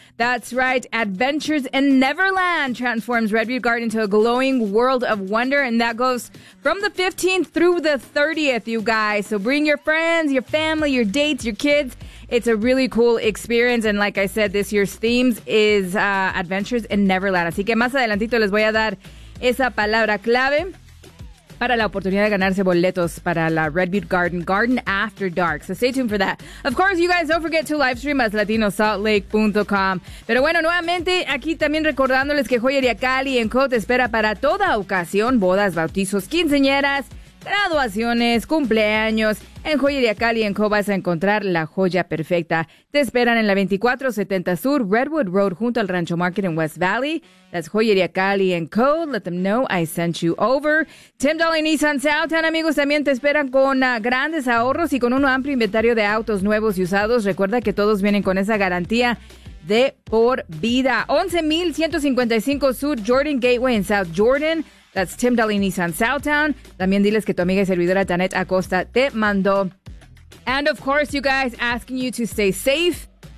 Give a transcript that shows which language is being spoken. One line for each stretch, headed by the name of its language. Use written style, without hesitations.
English: That's right, Adventures in Neverland transforms Red Butte Garden to a glowing world of wonder, and that goes from the 15th through the 30th, you guys. So bring your friends, your family, your dates, your kids. It's a really cool experience, and like I said, this year's themes is Adventures in Neverland.
Spanish: Así que más adelantito les voy a dar esa palabra clave para la oportunidad de ganarse boletos para la Red Butte Garden, Garden After Dark.
English: So stay tuned for that. Of course, you guys, don't forget to live stream as latinosaltlake.com.
Spanish: Pero bueno, nuevamente, aquí también recordándoles que Joyería Cali en Co. te espera para toda ocasión, bodas, bautizos, quinceañeras, graduaciones, cumpleaños. En Joyería Cali en Co. vas a encontrar la joya perfecta. Te esperan en la 2470 Sur, Redwood Road, junto al Rancho Market en West Valley.
English: That's Joyería Cali en Co. Let them know I sent you over.
Spanish: Tim Dolly Nissan Southtown, amigos, también te esperan con grandes ahorros y con un amplio inventario de autos nuevos y usados. Recuerda que todos vienen con esa garantía de por vida. 11155 Sur, Jordan Gateway en South Jordan. That's Tim Dolly Nissan Southtown. También diles que tu amiga y servidora Janet Acosta te mandó.
English: And of course, you guys, asking you to stay safe.